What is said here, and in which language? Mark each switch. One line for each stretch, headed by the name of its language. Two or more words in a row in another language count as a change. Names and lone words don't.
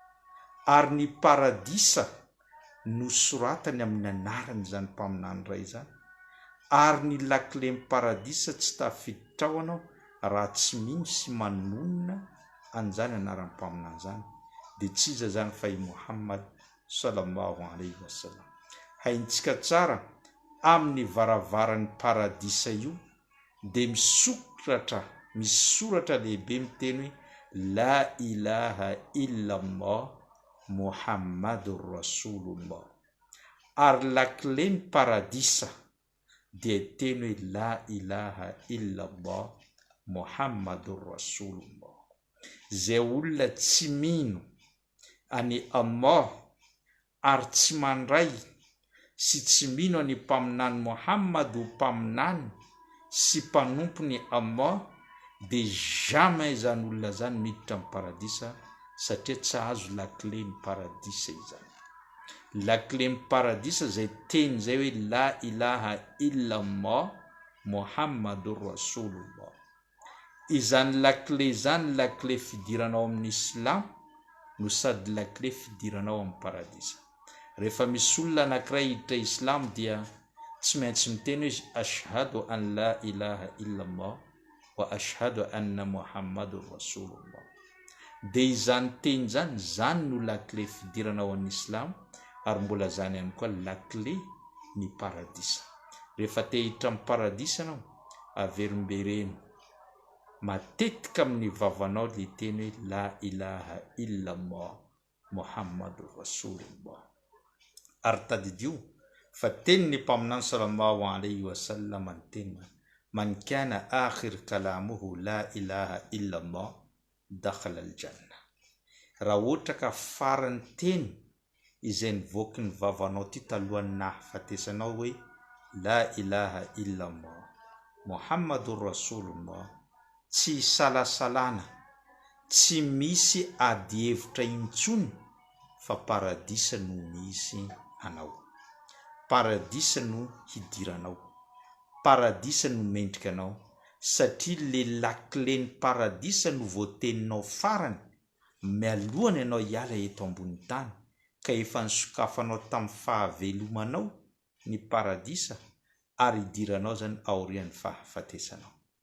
Malagasy: ary ny paradisa no soratany amin'ny anarany zany mpaminany ray zany ary ny lakle ny paradisa tsy tafiditra ao anao raha tsy mino sy manonona an'izany anaran'ny mpaminany zany dia tsy iza zany fa i Muhammad
Arabic: صلى الله عليه وسلم
Malagasy: haintsika tsara amin'ny varavaran'ny paradisa io dia misoratra lehibe miteny hoe
Arabic: لا إله إلا الله محمد رسول الله
Malagasy: ary lakle ny paradisa dia teny hoe la
Arabic: إله إلا الله محمد رسول الله
Malagasy: zay olona tsy mino any Allah ary tsy mandray sy tsy mino any mpaminany Muhammad ho mpaminany sy mpanompony Allah dia jamais zany olona zany miditra amin'ny paradisa satria tsy azo lakle ny paradisa izany lakle ny paradisa zay teny zay hoe
Arabic: لا إله إلا الله محمد رسول الله
Malagasy: izany lakle zany lakle fidiranao amin'ny islam no sady lakle fidiranao amin'ny paradisa rehefa misy olona anankiray hiditra islam dia tsy maintsy miteny hoe
Arabic: أشهد أن لا إله إلا الله و أشهد أن محمدا رسول الله
Malagasy: dia izany teny zany no lakle fidiranao amin'ny islam ary mbola zany ihany koa lakle ny paradisa rehefa te hiditra amin'ny paradisa anao averimbereno matetika amin'ny vavanao le teny hoe
Arabic: لا إله إلا الله محمد رسول الله
Malagasy: ary tadidio fa teny ny mpaminany
Arabic: صلى الله عليه وسلم
Malagasy: ny teny man
Arabic: كان آخر كلامه لا إله إلا الله دخل الجنة
Malagasy: raha ohatra ka farany teny izay nivoaky ny vavanao ty talohan'ny nahafatesanao hoe
Arabic: لا إله إلا الله محمد رسول الله
Malagasy: tsy salasalana tsy misy ady hevitra intsony fa paradisa no misy anao paradisa no hidiranao paradisa no mendrikanao satria le lakle ny paradisa no voateninao farany mialohany ianao hiala eto ambony tany ka efa nisokafanao tamin'ny fahavelomanao ny paradisa ary hidiranao zany aorian'ny fahafatesanao